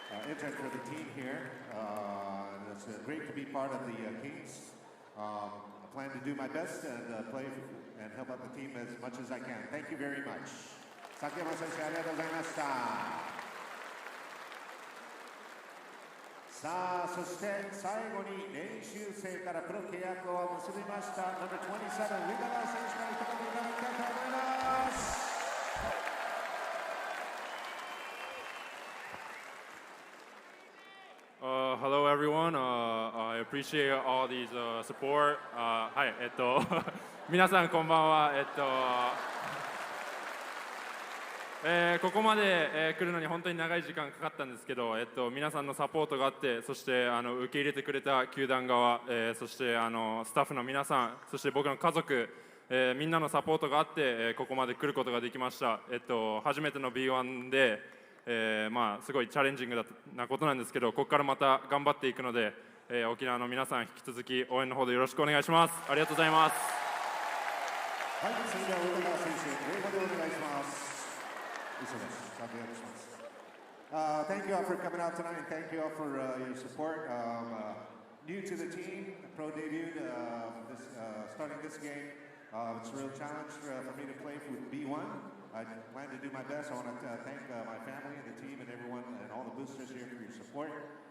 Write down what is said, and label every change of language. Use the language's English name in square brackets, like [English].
[English] attention for the team here. It's great to be part of the Kings. I plan to do my best and play and help out the team as much as I can. Thank you very much. [Japanese] 崎山選手ありがとうございました。さあ、そして最後に練習生からプロ契約を結びました No.27 ウィガラー選手から一言いただきたいと思います。 [English] Hello everyone. I appreciate all these support. [Japanese] はい、皆さんこんばんは。ここまで、来るのに本当に長い時間かかったんですけど、皆さんのサポートがあって、そして受け入れてくれた球団側、そしてスタッフの皆さん、そして僕の家族、みんなのサポートがあって、ここまで来ることができました。初めての B1 で、まあすごいチャレンジングなことなんですけど、ここからまた頑張っていくので、沖縄の皆さん引き続き応援の方でよろしくお願いします。ありがとうございます。はい、それでは大川選手、英語でお願いします。 [English] Thank you all for coming out tonight, and thank you all for your support. New to the team, pro debuted starting this game. It's a real challenge for me to play with B1. I plan to do my best. I want to thank my family and the team and everyone and all the boosters here for your support.